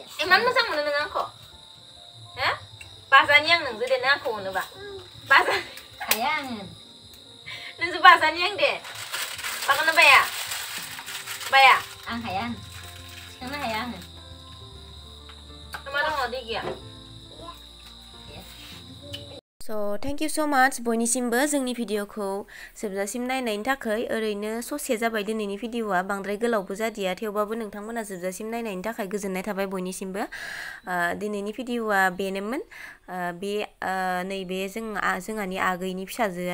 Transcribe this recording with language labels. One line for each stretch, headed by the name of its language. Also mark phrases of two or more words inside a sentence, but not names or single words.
Bodo: इमान मोजां मोनो नों आंखौ हो बाजानि आं नोंजो दे नों आंखौ अनोबा बाजा हाया आङो नोंजो बाजानि आं दे बागोनना बाया आं हाया थिखांनो हाया आङो मा दङ दै गैया
English: So thank you so much
Bodo: बयनिसिमबो जोंनि भिडिअखौ जोबजासिम नायनायनि थाखाय ओरैनो ससे जाबाय दिनैनि भिडिअआ बांद्राय गोलावबो जादिया थेवबाबो नोंथांमोना जोबजासिम नायनायनि थाखाय गोजोननाय थाबाय बयनिसिमबो दिनैनि भिडिअआ बेनोमोन बे नैबे जोंहानि आगैनि फिसाजोआ